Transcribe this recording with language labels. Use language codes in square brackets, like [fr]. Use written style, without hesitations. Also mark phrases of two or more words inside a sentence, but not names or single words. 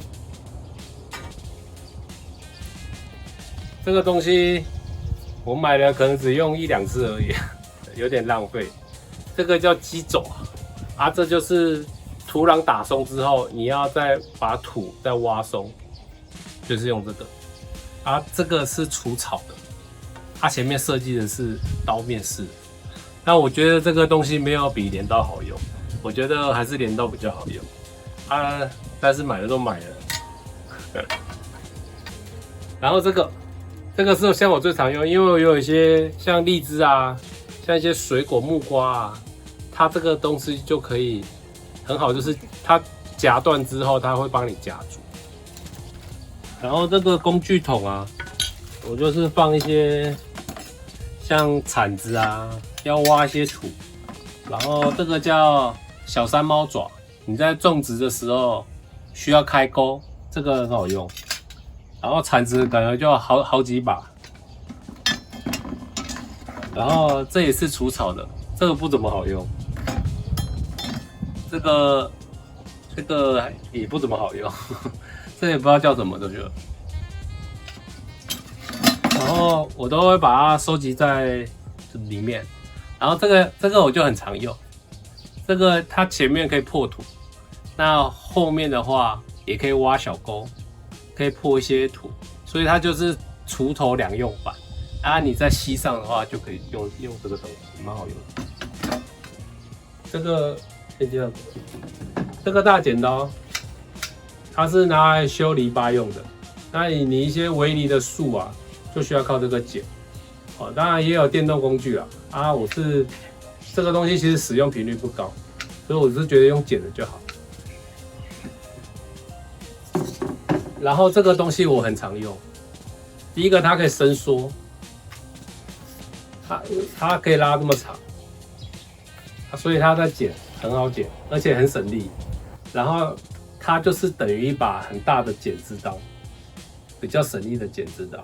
[zh] 這個東西我買了，可能只用1、2次而已，有點浪費。這個叫機走這就是土壤打鬆之後，你要再把土再挖鬆，就是用這個。這個是除草的，它前面設計的是刀面式。那我覺得這個東西沒有比镰刀好用，我覺得還是镰刀比較好用。但是買了都買了。然後這個是像我最常用，因為我有一些像荔枝像一些水果木瓜它這個東西就可以很好，就是它夾斷之後，它會幫你夾住。然後這個工具桶我就是放一些像鏟子要挖一些土。然後這個叫小山貓爪，你在種植的時候需要開溝，這個很好用。然後鏟子感覺就好幾把。然後這也是除草的，這個不怎麼好用。這個也不怎麼好用。這也不知道叫什麼，这个。後我都會把它收集在裡面。然後這個我就很常用，這個它前面可以破土，那後面的話也可以挖小溝，可以破一些土，所以它就是鋤頭兩用版。啊，你在溪上的話就可以用這個東西，蠻好用的。這個這個大剪刀，它是拿來修籬笆用的。那你一些圍籬的樹啊，就需要靠這個剪。哦，當然也有電動工具啊。啊，我是這個東西其實使用頻率不高，所以我是覺得用剪的就好。然後這個東西我很常用，第一個它可以伸縮，它可以拉這麼長，所以它在剪很好剪，而且很省力。然後它就是等於一把很大的剪枝刀，比較省力的剪枝刀。